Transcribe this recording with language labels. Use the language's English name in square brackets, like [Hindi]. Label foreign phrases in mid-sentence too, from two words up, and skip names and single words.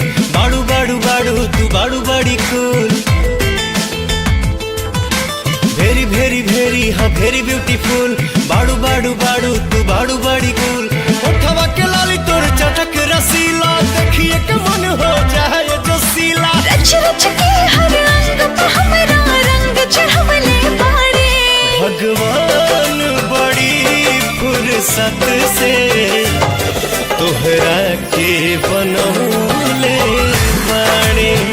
[Bhojpuri] बाड़ू बाड़ू बाड़ू तू बाड़ू बड़ी कूल। [English] very very very [Bhojpuri] हाँ [English] very beautiful, [Bhojpuri] बाड़ू बाड़ू बाड़ू तू बाड़ू बड़ी कूल। उठवा के लाली तोर चटक रसीला, देखिए के मन हो जाए जो सीला। रच रच के हर अंग पे हमरा रंग चढ़वले बाड़े। भगवान बड़ी फुर्सत से तोहरा के बनौले बाड़े।